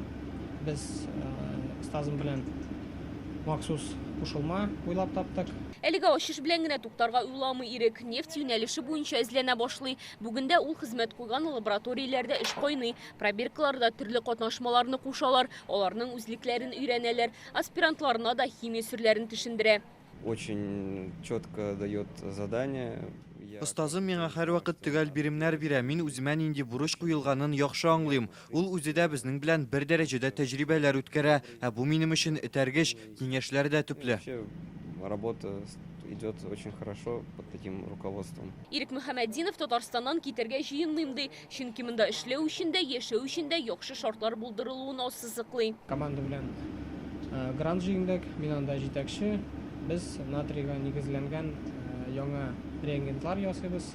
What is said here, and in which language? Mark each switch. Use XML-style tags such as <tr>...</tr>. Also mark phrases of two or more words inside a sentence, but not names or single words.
<tt>Без стазым белән махсус кушылма уйлап таптык. Әлеге ачыш белән генә туктарга уйламый Ирек. Нефть юнәлеше буенча эзләнә башлый. Бүгендә ул хезмәт куйган лабораторияләрдә эш кайный. Пробиркаларда төрле катнашмаларны кушалар, аларның үзлекләрен өйрәнәләр. Аспирантларына да химия серләрен төшендерә.</tt> <ru>Очень четко дает задание.</ru> <tt>Остазым миңа һәрвакыт төгәл биремнәр бирә. Мин үземә нинди бурыч куелганын яхшы аңлыйм. Ул үзе дә безнең белән бер дәрәҗәдә тәҗрибәләр үткәрә. Бу минем өчен этәргеч, киңәшләр дә төпле.</tt> <ru>Работа идет очень хорошо под таким руководством.</ru> <tt>Ирек Мөхәммәдинов Татарстаннан китәргә җыенмыйм ди. Чөнки монда эшләү өчен дә, яшәү өчен дә яхшы шартлар булдырылуын ассызыклый. Команда белән грант җыйдык. Мин анда җитәкче. Без натрийга нигезләнгән яңа реагентлар ясыйбыз.</tt>